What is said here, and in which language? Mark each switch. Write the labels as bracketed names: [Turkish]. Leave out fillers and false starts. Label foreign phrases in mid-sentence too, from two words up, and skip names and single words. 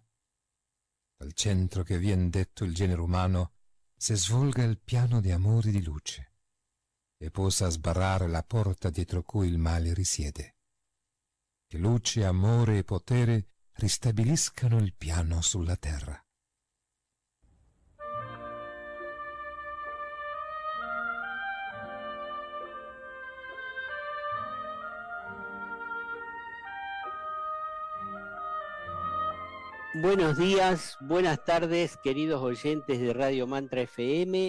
[Italian] Dal centro che vien detto il genere umano, si svolga il piano di amore e di luce, e possa sbarrare la porta dietro cui il male risiede. Che luce, amore e potere ristabiliscano il piano sulla terra. [Spanish] Buenos días, buenas tardes, queridos oyentes de Radio Mantra FM.